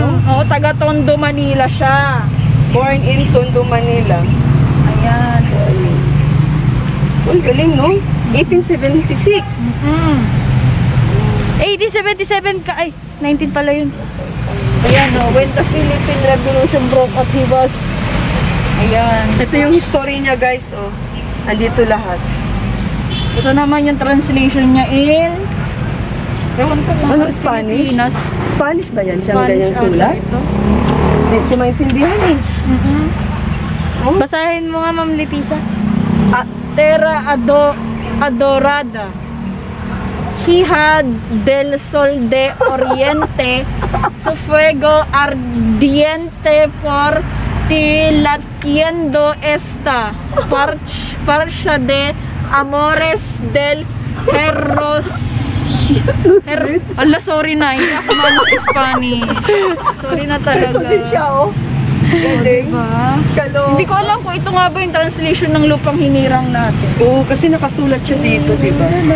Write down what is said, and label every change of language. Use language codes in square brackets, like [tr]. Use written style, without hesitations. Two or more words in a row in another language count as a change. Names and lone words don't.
[tl] Oo, taga Tondo, Manila siya. [en] Born in Tondo, Manila. [tl] Ayan. Well, galing, no? 1876. 1877 ka. Ay, 19 pala yun. Ayan, no? [en] When the Philippine Revolution broke out, he was... [tl] Ayan. Ito yung history niya, guys, Andito lahat. Ito naman yung translation niya in... Ewan ko kung Spanish? Pilipinas. Spanish ba yan? Siyang Spanish ganyang sulat? ito. Hindi ko maintindihan Basahin mo nga, Ma'am Leticia. [es] Terra adorada. Hija del sol de oriente, su fuego ardiente por ti latiendo esta parcha de amores del Ala, [tl] sorry na. Hindi ako naman sa Spanish. Sorry na talaga. Ito din siya, Galing. Diba? Hindi ko alam kung ito nga ba yung translation ng lupang hinirang natin. Oo, kasi nakasulat siya dito, diba?